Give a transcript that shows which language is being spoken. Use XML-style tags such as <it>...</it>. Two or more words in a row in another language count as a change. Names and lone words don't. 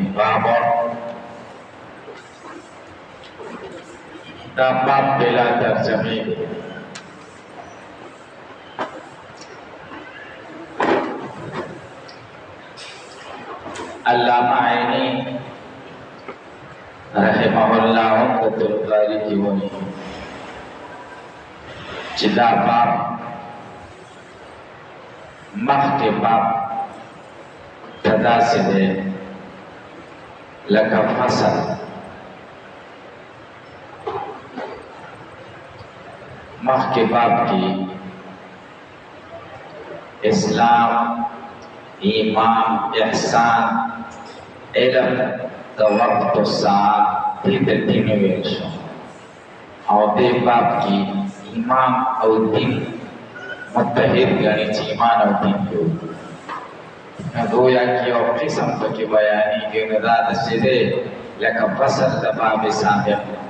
<ar>باب باب بلا ترجمه.</ar> <ps>علامہ عینی رحمه الله عمدۃ القاری کی وایي چې دا باب مخکې باب ته داسې دی لکه فصل مخکې باب کې اسلام، ایمان، احسان، علم د وقت و ساعت دې ته دین ویل شو، او دې باب کې ایمان او دین متحد ګڼي چې ایمان او دین یو گویا کې یو قسم پکې بیانېږي، نو دا داسې دی لکه فصل د باب سابق.</ps>